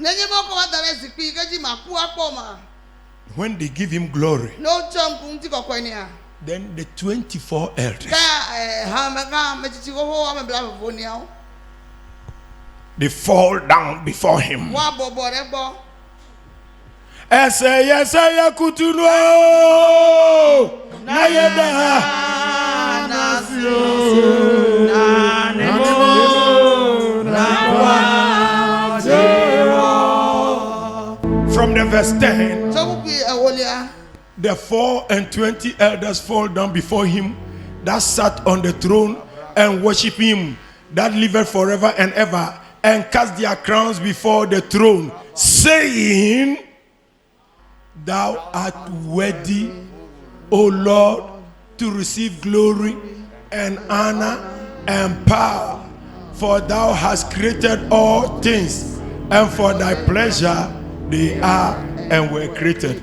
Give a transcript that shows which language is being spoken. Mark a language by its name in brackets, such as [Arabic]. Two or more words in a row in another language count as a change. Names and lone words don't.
[English] When they give him glory, then the 24 elders, they fall down before him. Esaya kutuno na yeda From the verse 10, the 4 and 20 elders fall down before him that sat on the throne and worship him that liveth forever and ever, and cast their crowns before the throne, saying, Thou art worthy, O Lord, to receive glory and honor and power, for thou hast created all things, and for thy pleasure they are and were created.